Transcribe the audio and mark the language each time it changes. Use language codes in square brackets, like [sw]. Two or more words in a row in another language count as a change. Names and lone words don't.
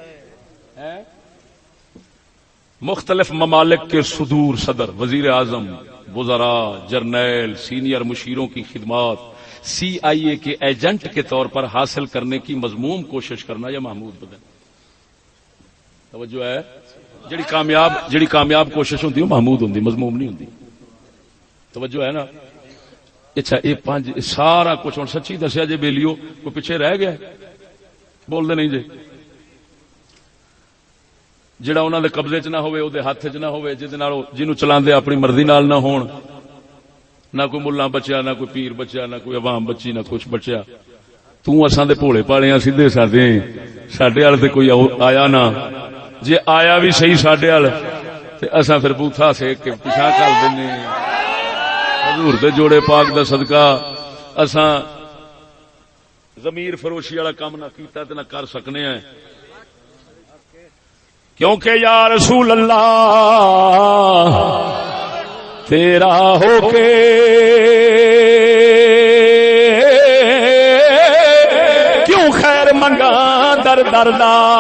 [ur] مختلف ممالک کے صدور صدر، وزیر اعظم، وزراء، جرنیل، سینئر مشیروں کی خدمات CIA کے ایجنٹ کے طور پر حاصل کرنے کی مذموم کوشش کرنا یا محمود بدن. [pa] توجہ ہے، جڑی کامیاب کوشش ہوندی محمود ہوندی، مذموم نہیں ہوندی. توجہ ہے نا. اچھا یہ پانچ سارا کچھ ہن سچی دسیا جے بیلیو کوئی پیچھے رہ گیا؟ بول دے نہیں جے. جڑا انہاں دے قبضے چ نہ ہوئے، او دے ہاتھ چ نہ ہوئے، جنوں چلاندے اپنی مرضی نال نہ ہون، نہ کوئی ملا بچیا، نہ کوئی پیر بچیا، نہ کوئی عوام بچی، نہ کچھ بچیا. تو اساں دے بھولے پالے ہاں، سیدھے سادے، ساڈے وال تے کوئی آیا نہ. جے آیا بھی صحیح ساڈے وال تے اساں پھر بوتھا سیک کے پیچھا کر دینے. حضور دے جوڑے پاک دا صدقہ اساں ضمیر فروشی والا کام نہ کیتا تے نہ کر سکنے ہیں. کیونکہ [ar] یا رسول اللہ [pa] تیرا ہو کے کیوں خیر منگا در دردا.